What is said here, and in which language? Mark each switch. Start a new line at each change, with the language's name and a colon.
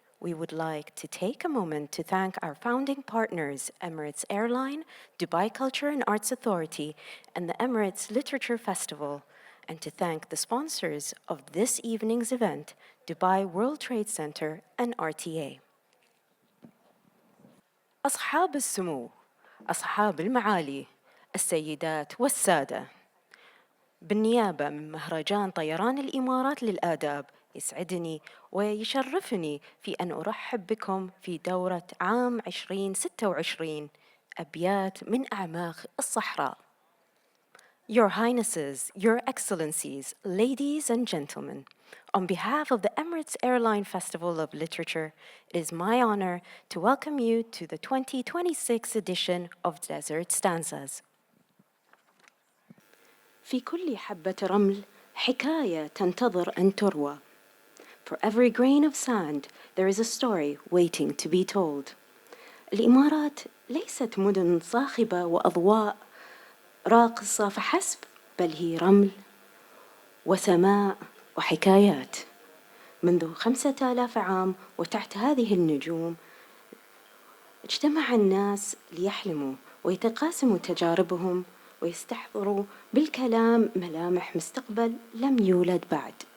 English: We would like to take a moment to thank our founding partners, Emirates Airline, Dubai Culture and Arts Authority, and the Emirates Literature Festival, and to thank the sponsors of this evening's event, Dubai World Trade Center and RTA.
Arabic: أصحاب السمو، أصحاب المعالي، السيدات والسادة، بالنيابة من مهرجان طيران الإمارات للآداب، يسعدني ويشرفني في أن أرحب بكم في دورة عام 2026 أبيات من أعماق الصحراء.
English: Your Highnesses, Your Excellencies, ladies and gentlemen, on behalf of the Emirates Airline Festival of Literature, it is my honor to welcome you to the 2026 edition of Desert Stanzas.
Arabic: في كل حبة رمل حكاية تنتظر أن تروى.
English: For every grain of sand, there is a story waiting to be told.
Arabic: الإمارات ليست مدن صاخبة وأضواء راقصة فحسب، بل هي رمل وسماء وحكايات. منذ 5000 عام وتحت هذه النجوم اجتمع الناس ليحلموا ويتقاسموا تجاربهم ويستحضروا بالكلام ملامح مستقبل لم يولد بعد.